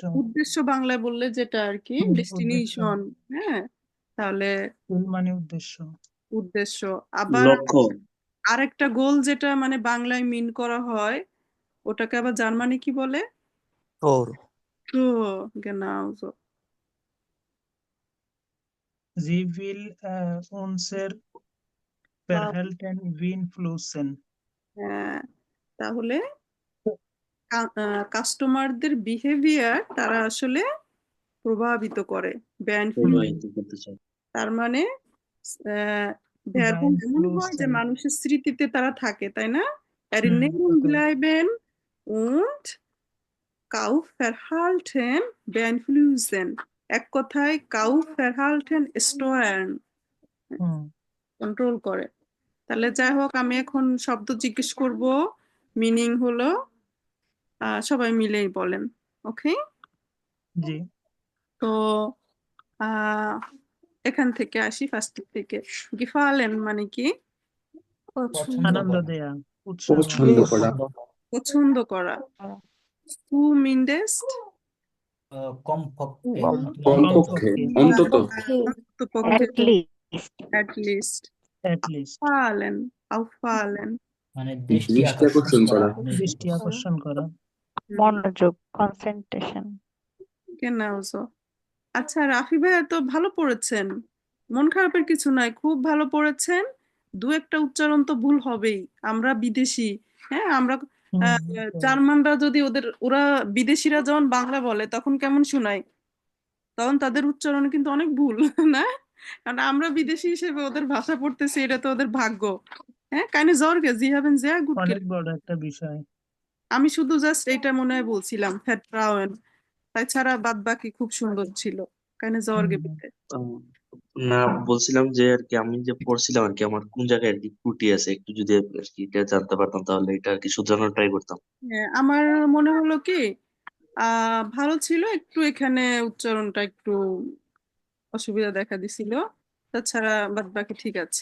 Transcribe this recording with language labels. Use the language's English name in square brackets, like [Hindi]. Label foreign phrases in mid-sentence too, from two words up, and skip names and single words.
[Bangla] উদ্দেশ্য বাংলায় বললে যেটা আর কি, উদ্দেশ্য ডেস্টিনেশন। হ্যাঁ, তাহলে সিল মানে উদ্দেশ্য। উদ্দেশ্য। আবার লক্ষ্য। আরেকটা গোল যেটা মানে বাংলায় মিন করা হয়, ওটাকে আবার জার্মানি কি বলে? Tor. তো [German] genau so. Sie will unser Verhalten beeinflussen. [Bangla] হ্যাঁ, তাহলে কাস্টমারদের বিহেভিয়ার তারা আসলে প্রভাবিত করে, প্রবাহিত করতে চাই। তার মানে ভার্বুম এমন হয় যে Beeinflussen. মানুষের স্মৃতিতে তারা থাকে, তাই না? Erinnerung থাকে। [German] bleiben und Kaufverhalten beeinflussen. [Bangla] এক কথায় [German] Kaufverhalten steuern, [Bangla] কন্ট্রোল করে। তাহলে যাই হোক, আমি এখন শব্দ জিজ্ঞেস করব, মিনিং হলো সবাই মিলেই বলেন, ওকে? জি তো এখান থেকে আসি, ফার্স্ট থেকে। গিফালেন মানে কি? পছন্দ আনন্দ করা, দেয়া, উৎসাহ। পছন্দ করা, পছন্দ করা। Zumindest কমপক্ষে অথবা কমপক্ষে, অন্তত অন্ততপক্ষে, [English] at least at least At least. [German] auffallen, auffallen, [Bangla] মানে দৃষ্টি দৃষ্টি আকর্ষণ আকর্ষণ করা, করা, দৃষ্টি আকর্ষণ করা। মনোযোগ concentration [German] genau so. [Bangla] আচ্ছা, রাফি ভাইয়া তো ভালো পড়েছেন, মন খারাপের কিছু নাই, খুব ভালো পড়েছেন। দু একটা উচ্চারণ তো ভুল হবেই, আমরা বিদেশি। হ্যাঁ, আমরা জার্মানরা যদি ওরা বিদেশিরা যখন বাংলা বলে তখন কেমন শোনায়, তখন তাদের উচ্চারণ কিন্তু অনেক ভুল, না? কারণ আমরা বিদেশি হিসেবে ওদের ভাষা পড়তেছি, এটা তো ওদের ভাগ্য। হ্যাঁ, [German] keine Sorge, Sie haben sehr gut [Bangla] অনেক [German] gelernt. [Bangla] বড় একটা বিষয়। আমি শুধু জাস্ট এটা মনে হয় বলছিলাম, Vertrauen, তাছাড়া বাদ বাকি খুব সুন্দর ছিল। [German] keine Sorge bitte. [Bangla] না, বলছিলাম যে আর কি আমি যে পড়ছিলাম আর কি আমার কোন জায়গায় আর কি ত্রুটি আছে, একটু যদি আর কি এটা জানতে পারতাম তাহলে এটা আর কি শুধরানোর ট্রাই করতাম। হ্যাঁ, আমার মনে হলো কি ভালো ছিল, একটু এখানে উচ্চারণটা একটু অসুবিধা দেখা দিছিল, তাছাড়া বাদ বাকি ঠিক আছে।